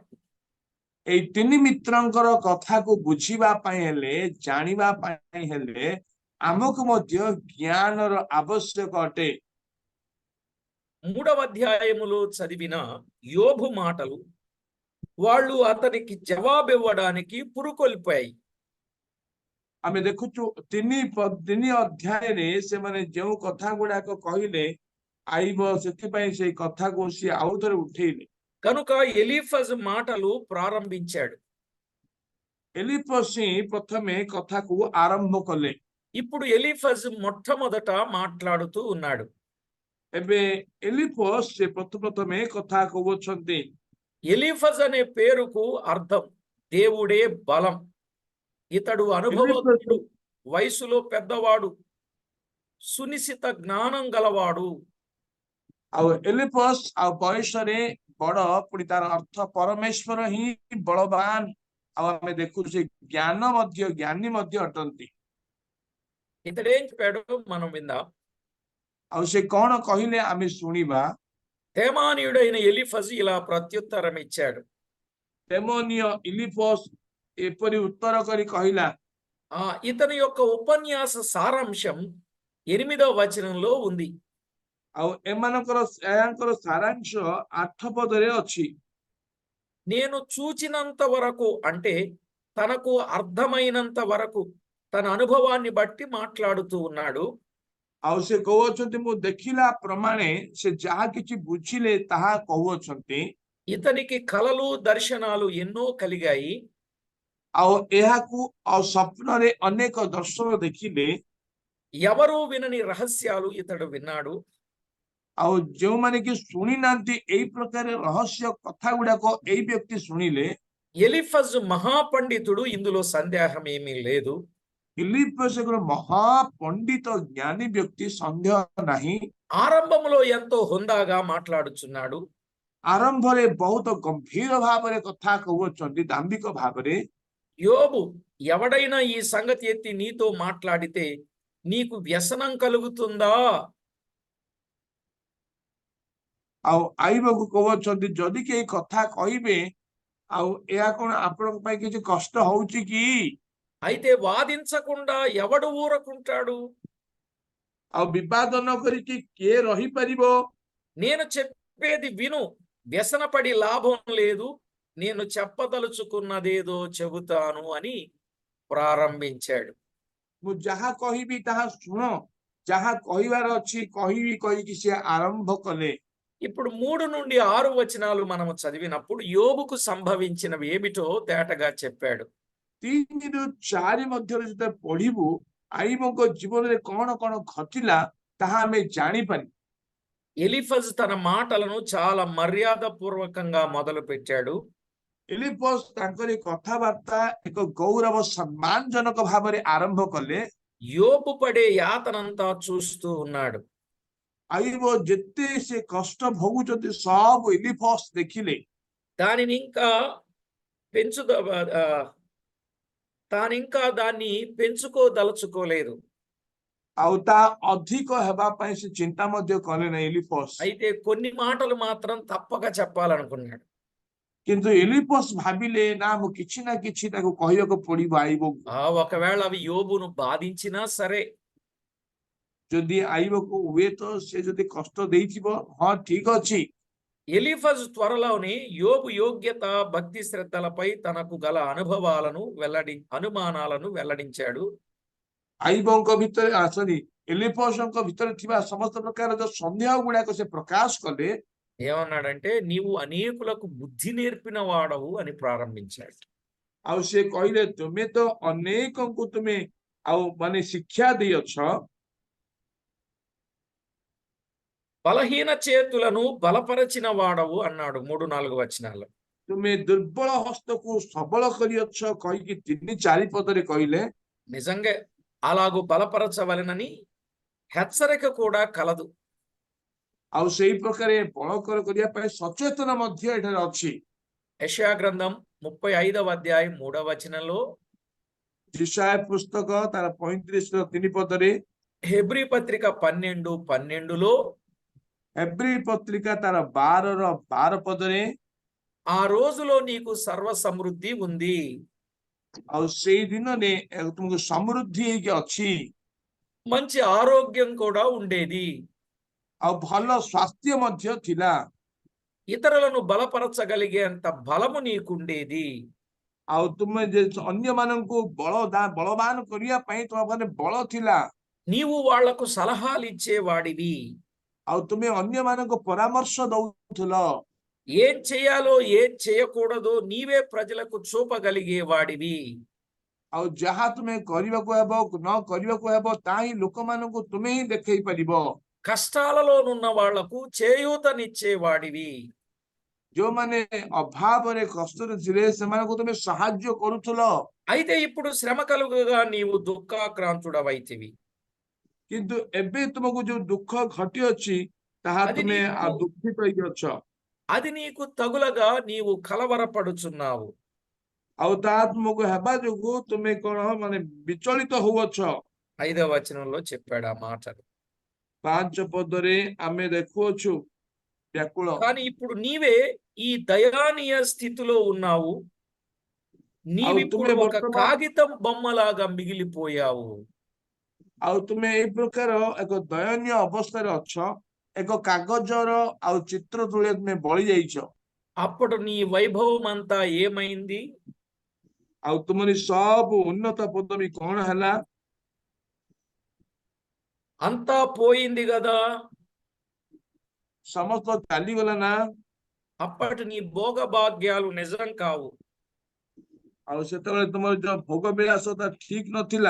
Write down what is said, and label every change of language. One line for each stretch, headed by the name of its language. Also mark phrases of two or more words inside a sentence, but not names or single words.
Odia: ଏ ତିନି ମିତ୍ରଙ୍କର କଥା କୁ ବୁଝିବା ପାଇଁ ହେଲେ ଜାଣିବା ପାଇଁ ହେଲେ ଆମକୁ ମଧ୍ୟ ଜ୍ଞାନ ର ଆବଶ୍ୟକ ଅଟେ.
Telugu: 3వ అధ్యాయములో చదివిన యోబు మాటలు వాళ్ళు అతనికి జవాబివ్వడానికి పురుకొల్పాయి.
Odia: ଆମେ ଦେଖୁଛୁ ତିନି ଅଧ୍ୟାୟ ରେ ସେ ମାନେ ଯୋ କଥା ଗୁଡା କୁ କହିଲେ ଆଇବ ସେଥି ପାଇଁ ସେ କଥା କୁ ସି ଆଉ ଥରେ ଉଠେଇଲେ.
Telugu: కనుక ఎలీఫజ్ మాటలు ప్రారంభించాడు.
Odia: ଏଲିପସ ପ୍ରଥମେ କଥା କୁ ଆରମ୍ଭ କଲେ.
Telugu: ఇప్పుడు ఎలీఫజ్ మొట్టమొదట మాట్లాడుతూ ఉన్నాడు.
Odia: ଏବେ ଏଲିପସ ସେ ପ୍ରଥମେ କଥା କହୁଛନ୍ତି.
Telugu: ఎలీఫజ్ అనే పేరుకు అర్థం దేవుడే బలం. ఇతడు అనుభవజ్ఞుడు, వయసులో పెద్దవాడు, సునిశిత జ్ఞానం గలవాడు.
Odia: ଆଉ ଏଲିପସ୍ ଆଉ ବୟସରେ ବଡ, ପୁଣି ତାର ଅର୍ଥ ପରମେଶ୍ୱର ହିଁ ବଳବାନ, ଆଉ ଆମେ ଦେଖୁଛେ ଜ୍ଞାନୀ ମଧ୍ୟ ଅଟନ୍ତି।
Telugu: ఇతడేం చెప్పాడు మనం విందాం.
Odia: ଆଉ ସେ କଣ କହିଲେ ଆମେ ଶୁଣିବା।
Telugu: తేమానీయుడైన ఎలీఫజు ఇలా ప్రత్యుత్తరం ఇచ్చాడు.
Odia: ତେମନୀୟ ଇଲିପସ୍ ଏପରି ଉତ୍ତର କରି କହିଲା।
Telugu: ఇతని యొక్క ఉపన్యాస సారాంశం 8వ వచనంలో ఉంది.
Odia: ଆଉ ଏମାନଙ୍କର ସାରାଂଶ 8 ପଦରେ ଅଛି।
Telugu: నేను చూచినంత వరకు, అంటే తనకు అర్థమైనంత వరకు తన అనుభవాన్ని బట్టి మాట్లాడుతూ ఉన్నాడు.
Odia: ଆଉ ସେ କହୁଛନ୍ତି ମୁଁ ଦେଖିଲା ପ୍ରମାଣେ ସେ ଯାହା କିଛି ବୁଝିଲେ ତାହା କହୁଛନ୍ତି।
Telugu: ఇతనికి కలలు దర్శనాలు ఎన్నో కలిగాయి.
Odia: ଆଉ ଏହାକୁ ଆଉ ସ୍ୱପ୍ନରେ ଅନେକ ଦର୍ଶନ ଦେଖିଲେ।
Telugu: ఎవరు వినని రహస్యాలు ఇతడు విన్నాడు.
Odia: ଆଉ ଯେଉଁମାନେ କି ଶୁଣି ନାହାନ୍ତି ଏଇ ପ୍ରକାର ରହସ୍ୟ କଥା ଗୁଡାକ ଏଇ ବ୍ୟକ୍ତି ଶୁଣିଲେ।
Telugu: ఎలీఫజు మహాపండితుడు, ఇందులో సందేహం ఏమీ లేదు. ఇలిఫజ్ ఒక మహాపండిత జ్ఞాని వ్యక్తి, సందేహ ନାହିଁ। ఆరంభంలో ఎంతో హుందాగా మాట్లాడుచున్నాడు.
Odia: ଆରମ୍ଭରେ ବହୁତ ଗମ୍ଭୀର ଭାବରେ କଥା କହୁଛନ୍ତି, ଦାମ୍ଭିକ ଭାବରେ।
Telugu: యోబు, ఎవడైనా ఈ సంగతి ఎత్తి నీతో మాట్లాడితే నీకు వ్యసనం కలుగుతుందా?
Odia: ଆଉ ଆଇବାକୁ କହୁଛନ୍ତି ଯଦି କେହି କଥା କହିବେ ଆଉ ଏହା କଣ ଆପଣଙ୍କ ପାଇଁ କିଛି କଷ୍ଟ ହଉଛି କି?
Telugu: అయితే వాదించకుండా ఎవడు ఊరకుంటాడు?
Odia: ଆଉ ବିବାଦ ନ କରିକି କିଏ ରହିପାରିବ?
Telugu: నేను చెప్పేది విను, వ్యసనపడి లాభం లేదు, నేను చెప్పదలుచుకున్నదేదో చెబుతాను అని ప్రారంభించాడు.
Odia: ମୁଁ ଯାହା କହିବି ତାହା ଶୁଣ, ଯାହା କହିବାର ଅଛି କହିବି କହିକି ସେ ଆରମ୍ଭ କଲେ।
Telugu: ఇప్పుడు 3 నుండి 6 వచనాలు మనము చదివినప్పుడు యోబుకు సంభవించినవి ఏమిటో తేటగా చెప్పాడు.
Odia: 3 ରୁ 4 ମଧ୍ୟରେ ଯେତେବେଳେ ପଢିବୁ ଆଇବଙ୍କ ଜୀବନରେ କଣ କଣ ଘଟିଲା ତାହା ଆମେ ଜାଣିପାରିବୁ।
Telugu: ఎలీఫజ్ తన మాటలను చాలా మర్యాదపూర్వకంగా మొదలు పెట్టాడు.
Odia: ఎలిఫజ్ ତାଙ୍କର କଥାବାର୍ତ୍ତା ଏକ ଗୌରବ ସମ୍ମାନଜନକ ଭାବରେ ଆରମ୍ଭ କଲେ।
Telugu: యోబు పడే యాతనంతా చూస్తూ ఉన్నాడు.
Odia: ଆଇବ ଯେତେ ସେ କଷ୍ଟ ଭୋଗୁଛନ୍ତି ସବୁ ଏଲିଫସ୍ ଦେଖିଲେ।
Telugu: దానిని ఇంకా దాన్ని పెంచుకోదలుచుకోలేదు.
Odia: ଆଉ ତା ଅଧିକ ହେବା ପାଇଁ ସେ ଚିନ୍ତା ମଧ୍ୟ କଲେ ନାହିଁ ଏଲିଫସ୍।
Telugu: అయితే కొన్ని మాటలు మాత్రం తప్పక చెప్పాలనుకున్నాడు.
Odia: କିନ୍ତୁ ଏଲିଫସ୍ ଭାବିଲେ ନା ମୁଁ କିଛି ନା କିଛି ତାକୁ କହିବାକୁ ପଡିବ ଆଇବକୁ।
Telugu: ఒకవేళ అవి యోబును బాధించినా సరే,
Odia: ଯଦି ଆଇବକୁ ହୁଏ ତ ସେ ଯଦି କଷ୍ଟ ଦେଇଥିବ, ହଁ ଠିକ ଅଛି।
Telugu: ఎలీఫజ్ త్వరలోనే యోబు యోగ్యత, భక్తి శ్రద్ధలపై తనకు గల అనుమానాలను వెల్లడించాడు.
Odia: ଆଇବଙ୍କ ଭିତରେ ଏଲିଫସ୍ଙ୍କ ଭିତରେ ଥିବା ସମସ୍ତ ପ୍ରକାର ଯୋଉ ସନ୍ଦେହ ଗୁଡାକ ସେ ପ୍ରକାଶ କଲେ।
Telugu: ఏమన్నాడంటే, నీవు అనేకులకు బుద్ధి నేర్పిన వాడవు అని ప్రారంభించాడు.
Odia: ଆଉ ସେ କହିଲେ ତୁମେ ତ ଅନେକଙ୍କୁ ତୁମେ ଆଉ ମାନେ ଶିକ୍ଷା ଦେଇଅଛ।
Telugu: బలహీన చేతులను బలపరచిన వాడవు అన్నాడు 3-4 వచనాల్లో.
Odia: ତୁମେ ଦୁର୍ବଳ ହସ୍ତକୁ ସବଳ କରିଅଛ କହିକି 3-4 ପଦରେ କହିଲେ।
Telugu: నిజంగా అలాగూ బలపరచవలెనని హెచ్చరిక కూడా కలదు.
Odia: ଆଉ ସେଇ ପ୍ରକାରେ ବଳକର କରିବା ପାଇଁ ସଚେତନ ମଧ୍ୟ ଏଠାରେ ଅଛି।
Telugu: యెషయా గ్రంథం 35వ అధ్యాయం 3వ వచనంలో,
Odia: యెషయా పుస్తକ ତାର 35-3 ପଦରେ,
Telugu: హెబ్రీ పత్రిక 12:12లో,
Odia: ହେବ୍ରୀ ପତ୍ରିକା ତାର 12 ପଦରେ,
Telugu: ఆ రోజులో నీకు సర్వ సమృద్ధి ఉంది.
Odia: ଆଉ ସେଇ ଦିନରେ ତୁମକୁ ସମୃଦ୍ଧି ହେଇକି ଅଛି।
Telugu: మంచి ఆరోగ్యం కూడా ఉండేది.
Odia: ଆଉ ଭଲ ସ୍ୱାସ୍ଥ୍ୟ ମଧ୍ୟ ଥିଲା।
Telugu: ఇతరులను బలపరచగలిగేంత బలము నీకుండేది.
Odia: ଆଉ ତୁମେ ଅନ୍ୟମାନଙ୍କୁ ବଳବାନ କରିବା ପାଇଁ ତୁମ ପାଖରେ ବଳ ଥିଲା।
Telugu: నీవు వాళ్లకు సలహాలు ఇచ్చేవాడివి.
Odia: ଆଉ ତୁମେ ଅନ୍ୟମାନଙ୍କୁ ପରାମର୍ଶ ଦଉଥିଲ।
Telugu: ఏం చేయాలో ఏం చేయకూడదో నీవే ప్రజలకు చూపగలిగేవాడివి.
Odia: ଆଉ ଯାହା ତୁମେ କରିବାକୁ ହେବ ନ କରିବାକୁ ହେବ ତାହା ହିଁ ଲୋକମାନଙ୍କୁ ତୁମେ ହିଁ ଦେଖେଇ ପାରିବ।
Telugu: కష్టాలలోనున్న వాళ్లకు చేయూతనిచ్చేవాడివి.
Odia: ଯୋ ମାନେ ଅଭାବ ରେ କଷ୍ଟ ରେ ଥିଲେ ସେମାନ କୁ ତୁମେ ସାହାଯ୍ୟ କରୁଥିଲ
Telugu: అయితే ఇప్పుడు శ్రమ కలుగగా నీవు దుఃఖాక్రాంతుడవైతివి.
Odia: କିନ୍ତୁ ଏବେ ତୁମକୁ ଯୋ ଦୁଃଖ ଘଟି ଅଛି ତାହା
Telugu: అది
Odia: तुमे
Telugu: నీకు
Odia: ଦୁଃଖିତ ହୋଇ ଅଛ
Telugu: అది నీకు తగులగా నీవు కలవరపడుచున్నావు.
Odia: ଆଉ ତାହା ତୁମକୁ ହେବା ଯୋଗୁ ତୁମେ କୋଉ ମାନେ ବିଚଳିତ ହୋ ଅଛ
Telugu: 5వ వచనంలో చెప్పాడు ఆ మాటలు.
Odia: 5 ପଦରେ ଆମେ ଦେଖୁଛୁ ବ୍ୟାକୁଳ
Telugu: కానీ ఇప్పుడు నీవే ఈ దయనీయ స్థితిలో ఉన్నావు.
Odia: आउ
Telugu: నీవిప్పుడు
Odia: तुमे
Telugu: ఒక
Odia: वर्तमान
Telugu: కాగితం బొమ్మలాగా మిగిలిపోయావు.
Odia: ଆଉ ତୁମେ ଏ ପ୍ରକାର ଏକ ଦୟନୀୟ ଅବସ୍ଥା ରେ ଅଛ ଏକ କାଗଜର ଆଉ ଚିତ୍ର ତୁଲେ ତୁମେ ବଳି ଯାଇଛ
Telugu: అప్పుడు నీ వైభవం అంతా ఏమైంది?
Odia: ଆଉ ତୁମରି ସବୁ ଉନ୍ନତ ପଦବୀ କଣ ହେଲା
Telugu: అంతా పోయింది గదా.
Odia: ସମସ୍ତ ଚାଲି ଗଲା ନା
Telugu: అప్పటి నీ భోగభాగ్యాలు నిజం కావు.
Odia: ଆଉ ସେତେବେଳେ ତୁମର ଯୋ ଭୋଗ ବିଳାସତା ଠିକ ନଥିଲା